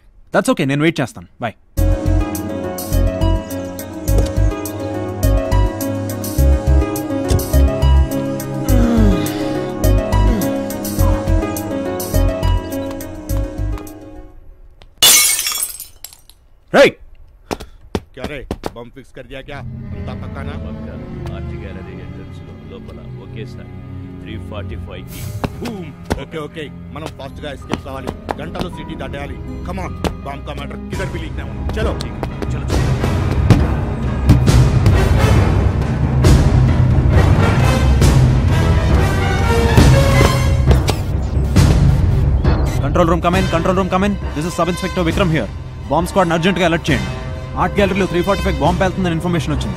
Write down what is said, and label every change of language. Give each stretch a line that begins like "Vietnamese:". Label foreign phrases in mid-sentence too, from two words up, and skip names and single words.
English: that's okay,
Telugu: నేను వెయిట్ చేస్తాను. బాయ్. రైట్.
Hindi: क्या रे बम फिक्स कर दिया क्या? अंता पक्का ना?
Telugu: ఆర్ట్ గ్యాలరీ ఎంట్రన్స్ లోపల ఒకేసారి 345 కి బూమ్. ఓకే ఓకే, మనం ఫాస్ట్ గా ఎస్కేప్ కావాలి. గంటలో సిటీ దాటేయాలి.
English: come on,
Hindi: బాంబ్ का मैटर किधर भी लीक ना होना. चलो चलो
English: control room come in. this is sub inspector Vikram here. bomb squad
Telugu: అర్జెంట్గా అలర్ట్ చేయండి. ఆర్ట్ గ్యాలరీలో 345 బాంబ్ పేలుతుందని ఇన్ఫర్మేషన్ వచ్చింది.